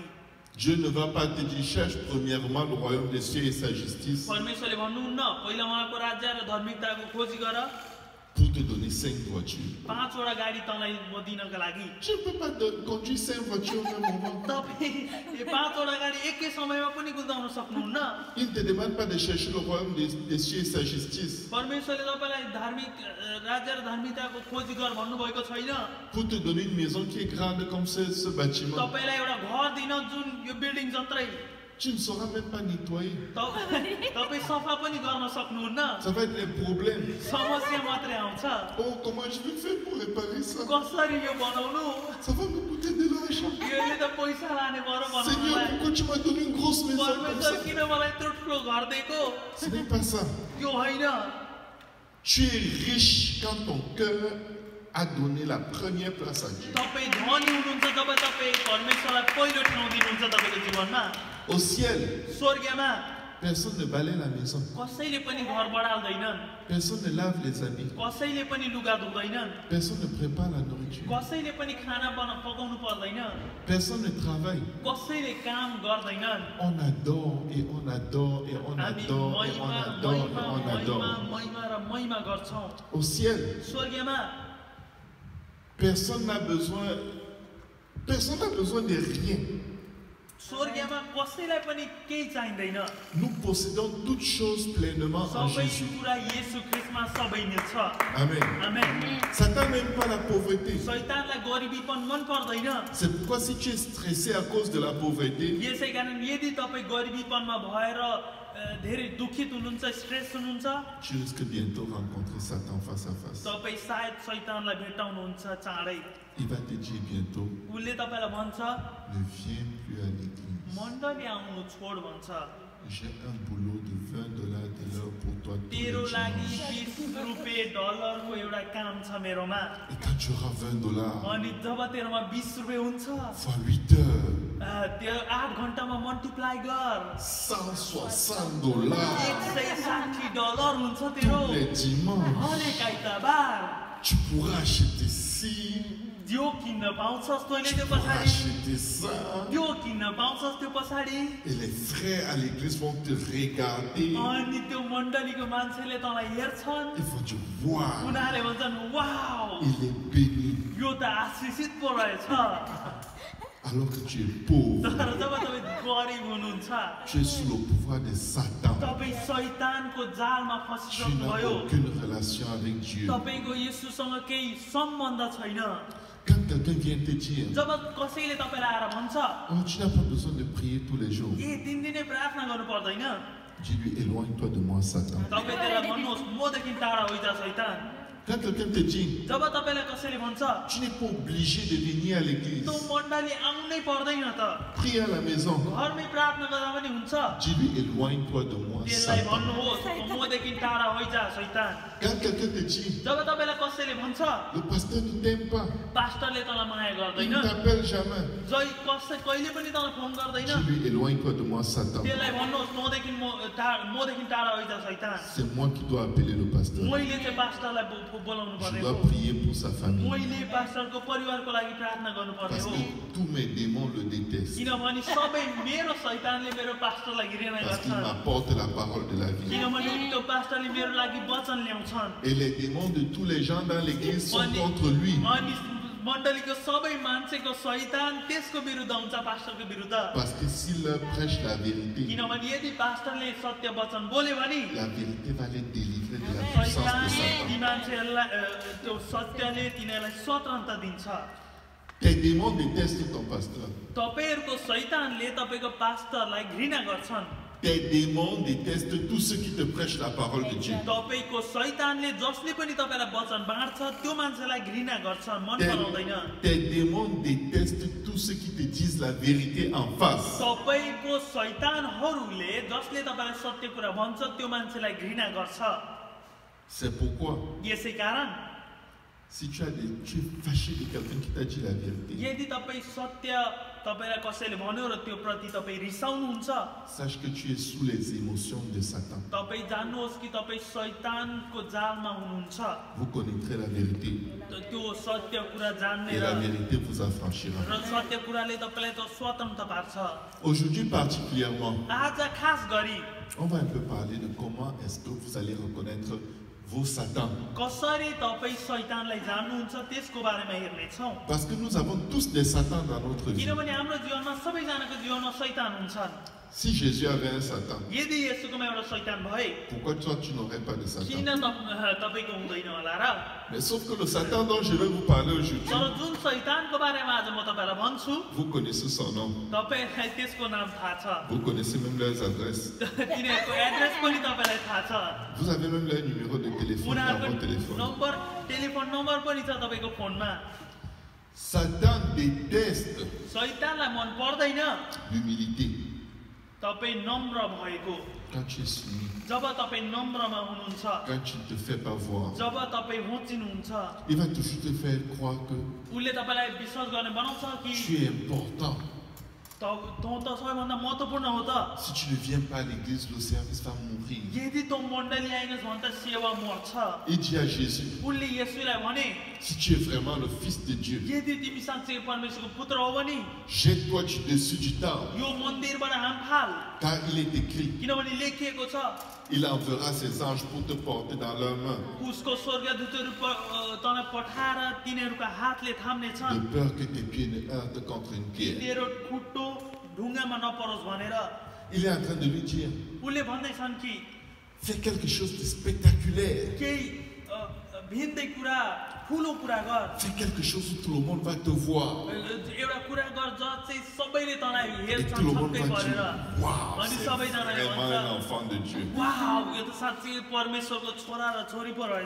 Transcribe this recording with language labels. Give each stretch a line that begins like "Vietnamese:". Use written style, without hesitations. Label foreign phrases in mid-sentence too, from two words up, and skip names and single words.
French: Dieu ne va pas te dire cherche premièrement le royaume des cieux et sa justice
Nepali: परमेश्वरले भन्नुहुन्न पहिला उहाँको राज्य र धार्मिकताको खोजी गर,
French: pour te donner 5 voitures.
Nepali: 5 वटा गाडी तँलाई म दिनका लागि।
French: Tu ne peux pas conduire 5 voitures au même moment.
Nepali: तपाईँ यो 5 वटा गाडी एकै समयमा पनि कुदाउन सक्नुहुन्न।
French: Il ne te demande pas de chercher le royaume des cieux et sa justice
Nepali: परमेश्वरले तपाईलाई धार्मिक राज्य र धार्मिकताको खोजी गर भन्नुभएको छैन।
French: pour te donner une maison qui est grande comme ce bâtiment.
Nepali: तपाईलाई एउटा घर दिन जुन यो बिल्डिङ जत्रै,
French: Tu ne sauras même pas nettoyer.
Nepali: तपाईँ सफा पनि गर्न सक्नुहुन्न।
French: Ça va être des problèmes.
Nepali: समस्या मात्रै आउँछ।
French: Oh, comment je vais faire pour réparer ça?
Nepali: कसरी यो बनाउनु?
French: Ça va me coûter de l'argent.
Nepali: यसले त पैसा लाने पर्यो
French: Seigneur,
Nepali: बनाउनलाई।
French: pourquoi tu m'as donné une grosse maison comme
Nepali: परमेश्वर
French: ça?
Nepali: किन मलाई यत्रो ठुलो घर दिएको?
French: Ce n'est pas ça.
Nepali: यो होइन।
French: Tu es riche quand ton cœur a donné la première place à Dieu.
Nepali: तपाईँ धनी हुनुहुन्छ जब तपाईँ परमेश्वरलाई पहिलो ठाउँ दिनुहुन्छ तपाईको जीवनमा।
French: Au ciel,
Nepali: स्वर्गमा
French: personne ne balaye la maison.
Nepali: कसैले पनि घर बढाल्दैनन्,
French: Personne ne lave les habits.
Nepali: कसैले पनि लुगा धुँदैनन्,
French: Personne ne prépare la nourriture.
Nepali: कसैले पनि खाना पकाउनु पर्दैन,
French: Personne ne travaille.
Nepali: कसैले काम गर्दैनन्।
French: On adore et on adore et on
Nepali: हामी
French: adore et on adore et on adore.
Nepali: महिमा र महिमा गर्छौँ।
French: Au ciel,
Nepali: स्वर्गमा
French: personne n'a besoin de rien.
Nepali: स्वर्गमा कसैलाई पनि केही चाहिँदैन
French: Nous possédons toutes choses pleinement en
Nepali: सबै
French: Jésus.
Nepali: कुरा येशू ख्रीष्टमा सबै नै छ
French: Amen.
Nepali: आमेन
French: Satan n'aime pas la pauvreté.
Nepali: शैतानलाई गरिबीपन मन पर्दैन
French: C'est pourquoi si tu es stressé à cause de la pauvreté,
Nepali: यसै कारण यदि तपाईँ गरिबीपनमा भएर धेरै दुखित हुनुहुन्छ स्ट्रेस हुनुहुन्छ
French: tu risques bientôt rencontrer Satan face à face.
Nepali: तपाईँ सायद शैतानलाई भेटाउनुहुन्छ चाँडै
French: Il va te dire bientôt,
Nepali: उसले तपाईँलाई भन्छ
French: ne viens plus à l'église.
Nepali: मण्डली आउनु छोड भन्छ
French: J'ai un boulot de $20 de l'heure pour toi tous les
Nepali: तेरो लागि
French: dimanches.
Nepali: 20 रुपियाँ डलरको एउटा काम छ मेरोमा
French: Et quand tu auras $20
Nepali: अनि जब तेरोमा 20 रुपियाँ हुन्छ
French: fois 8 heures,
Nepali: त्यो 8 घन्टामा मल्टिप्लाई गर
French: $160
Nepali: $160 हुन्छ तेरो
French: tous les dimanches,
Nepali: हरेक आइतबार
French: tu pourras acheter ci,
Nepali: त्यो किन्न पाउँछस् तैँले
French: tu
Nepali: त्यो
French: pourras
Nepali: पछाडि
French: acheter ça.
Nepali: त्यो किन्न पाउँछस् त्यो पछाडि
French: Et les frères à l'église vont te regarder.
Nepali: अनि त्यो मण्डलीको मान्छेले तँलाई हेर्छन्
French: Ils vont dire, waouh,
Nepali: उनीहरूले भन्छन् वाउ
French: il est béni.
Nepali: यो त आशिषित पो रहेछ
French: Alors que tu es pauvre,
Nepali: तर जब तपाईँ गरिब हुनुहुन्छ
French: tu es sous le pouvoir de Satan.
Nepali: तपाईँ शैतानको जालमा
French: Tu n'as
Nepali: फसिसक्नुभयो
French: aucune relation avec Dieu.
Nepali: तपाईँको येशूसँग केही सम्बन्ध छैन
French: Quand quelqu'un vient te dire,
Nepali: जब कसैले तपाईँलाई आएर भन्छ
French: oh, tu n'as pas besoin de prier tous les jours,
Nepali: ए दिनदिनै प्रार्थना गर्नु पर्दैन
French: dis-lui, éloigne-toi de moi, Satan.
Nepali: तपाईँ त्यसलाई भन्नुहोस् मदेखि टाढा होइजा शैतान
French: Quand quelqu'un te dit,
Nepali: जब तपाईँलाई कसैले भन्छ
French: tu n'es pas obligé de venir à l'église,
Nepali: त्यो मण्डली आउनै पर्दैन त
French: prie à la maison,
Nepali: घरमै प्रार्थना गर्दा पनि हुन्छ
French: dis-lui, éloigne-toi de moi,
Nepali: त्यसलाई
French: Satan.
Nepali: भन्नुहोस् मदेखि टाढा होइजा शैतान
French: Quand quelqu'un te dit,
Nepali: जब तपाईँलाई कसैले भन्छ
French: le pasteur ne t'aime pas,
Nepali: पास्टरले तँलाई माया
French: il
Nepali: गर्दैन
French: ne t'appelle jamais,
Nepali: कहिले पनि तँलाई फोन गर्दैन
French: dis-lui, éloigne-toi de moi, Satan.
Nepali: त्यसलाई भन्नुहोस् मदेखि टाढा होइजा शैतान
French: C'est moi qui dois appeler le pasteur.
Nepali: मैले चाहिँ पास्टरलाई बोलाउनु
French: Je
Nepali: पर्ने
French: dois
Nepali: हो
French: prier pour sa famille.
Nepali: मैले पास्टरको परिवारको लागि प्रार्थना गर्नुपर्ने
French: Parce
Nepali: हो
French: que tous mes démons le détestent.
Nepali: किनभने सबै मेरो शैतानले मेरो पास्टरलाई घृणा
French: Parce qu'il
Nepali: गर्छन्
French: m'apporte la parole de la vie.
Nepali: किनभने त्यो पास्टरले मेरो लागि वचन ल्याउँछन्
French: Et les démons de tous les gens dans l'église sont contre lui.
Nepali: अनि मण्डलीको सबै मान्छेको शैतान त्यसको विरुद्ध हुन्छ पास्टरको विरुद्ध
French: Parce que s'il leur prêche la vérité,
Nepali: किनभने यदि पास्टरले सत्य वचन बोल्यो भने
French: la vérité va les délivrer de la puissance de
Nepali: शैतानले ती
French: Satan.
Nepali: मान्छेहरूलाई त्यो सत्यले तिनीहरूलाई स्वतन्त्रता दिन्छ
French: Tes démons détestent ton pasteur.
Nepali: तपाईँहरूको शैतानले तपाईँको पास्टरलाई घृणा गर्छन्
French: Tes démons détestent tous ceux qui te prêchent la parole de Dieu.
Nepali: तपाईँको शैतानले जसले पनि तपाईँलाई वचन बाँड्छ त्यो मान्छेलाई घृणा गर्छ मन पराउँदैन
French: Tes démons détestent tous ceux qui te disent la vérité en face.
Nepali: तपाईँको शैतानहरूले जसले तपाईँलाई सत्य कुरा भन्छ त्यो मान्छेलाई घृणा गर्छ
French: C'est pourquoi,
Nepali: यसै कारण
French: si tu es fâché de quelqu'un qui t'a dit la vérité,
Nepali: यदि तपाईँ सत्य तपाईँलाई कसैले भन्यो र त्यो प्रति तपाईँ रिसाउनुहुन्छ
French: sache que tu es sous les émotions de Satan.
Nepali: तपाईँ जान्नुहोस् कि तपाईँ शैतानको जालमा हुनुहुन्छ
French: Vous connaîtrez la vérité
Nepali: त्यो सत्य कुरा जान्ने
French: et
Nepali: र
French: la vérité vous affranchira.
Nepali: सत्य कुराले तपाईँलाई त स्वतन्त्र पार्छ
French: Aujourd'hui particulièrement,
Nepali: आज खास गरी
French: on va un peu parler de comment est-ce que vous allez reconnaître vos Satans.
Nepali: कसरी तपाईँ शैतानलाई जान्नुहुन्छ त्यसको बारेमा हेर्नेछौँ
French: Parce que nous avons tous des Satans dans notre vie.
Nepali: किनभने हाम्रो जीवनमा सबैजनाको जीवनमा शैतान हुन्छन्
French: Si Jésus avait un Satan,
Nepali: यदि यसोकोमा एउटा शैतान भए
French: pourquoi toi tu n'aurais pas de
Nepali: किन
French: Satan?
Nepali: तपाईँको हुँदैन होला र
French: Mais sauf que le Satan dont je vais vous parler aujourd'hui,
Nepali: तर जुन शैतानको बारेमा आज म तपाईँलाई भन्छु
French: vous connaissez son nom,
Nepali: तपाईँलाई त्यसको नाम थाहा छ
French: vous connaissez même leurs adresses,
Nepali: तिनीहरूको एड्रेस पनि तपाईँलाई थाहा छ
French: vous avez même leur numéro de téléphone dans votre téléphone.
English: telephone number
Nepali: पनि छ तपाईँको फोनमा
French: Satan déteste
Nepali: शैतानलाई मन पर्दैन
French: l'humilité.
Nepali: तपाईँ नम्र भएको
French: Quand tu es soumis,
Nepali: जब तपाईँ नम्रमा हुनुहुन्छ
French: quand tu ne te fais pas voir,
Nepali: जब तपाईँ होचिनुहुन्छ
French: il va toujours te faire croire que
Nepali: उसले तपाईँलाई विश्वास गर्ने बनाउँछ कि
French: tu es important.
Nepali: तँ त सबैभन्दा महत्त्वपूर्ण हो त
French: Si tu ne viens pas à l'église, le service va mourir.
Nepali: यदि तँ मण्डली आइनस् भने त सेवा मर्छ
French: Il dit à Jésus,
Nepali: उसले येशूलाई भने
French: si tu es vraiment le Fils de Dieu,
Nepali: यदि तिमी साँच्चै परमेश्वरको पुत्र हो भने
French: jette-toi du dessus du temple,
Nepali: यो मन्दिरबाट हाम फाल
French: car il est écrit,
Nepali: किनभने लेखिएको छ
French: il enverra ses anges pour te porter dans leurs mains,
Nepali: उसको स्वर्गदूतहरू तँलाई पठाएर तिनीहरूका हातले थाम्ने
French: de
Nepali: छन्
French: peur que tes pieds ne heurtent contre une pierre.
Nepali: तेरो खुट्टो ढुङ्गामा नपरोस् भनेर
French: Il est en train de lui dire,
Nepali: उसले भन्दैछन् कि
French: fais quelque chose de spectaculaire.
Nepali: केही भिन्दै कुरा ठुलो कुरा गर
French: Fais quelque chose où tout le monde va te voir.
Nepali: एउटा कुरा गर जहाँ चाहिँ सबैले तँलाई
French: Et
Nepali: हेर्छन्
French: tout le monde
Nepali: छक्कै
French: va
Nepali: परेर
French: dire, waouh,
Nepali: अनि
French: c'est
Nepali: सबैजनाले
French: vraiment
Nepali: भन्छ
French: un enfant de Dieu.
Nepali: वाउ यो त साँच्चै परमेश्वरको छोरा र छोरी पो रहेछ